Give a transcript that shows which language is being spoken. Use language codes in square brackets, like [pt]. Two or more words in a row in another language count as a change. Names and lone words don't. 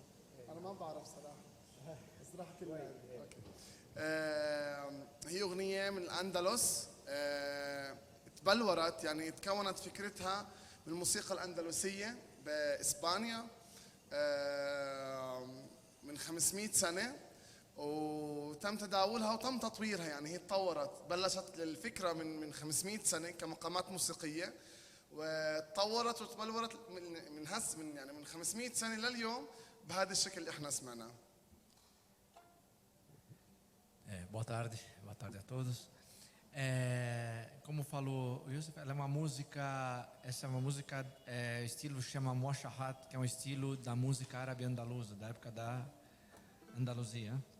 [ar] أنا ما بعرف صراحة بس رح أحكي لك. هي أغنية من الأندلس، تبلورت يعني تكونت فكرتها من الموسيقى الأندلسية بإسبانيا من 500 سنة، وتم تداولها وتم تطويرها. يعني هي تطورت، بلشت الفكرة من 500 سنة كمقامات موسيقية، وتطورت وتبلورت من 500 سنة لليوم بهذا الشكل اللي احنا سمعناه. [pt] Boa tarde a todos. Como falou o Youssef, ela é uma música, essa é uma música, o estilo chama Moashahat, que é um estilo da música árabe andaluza, da época da Andaluzia.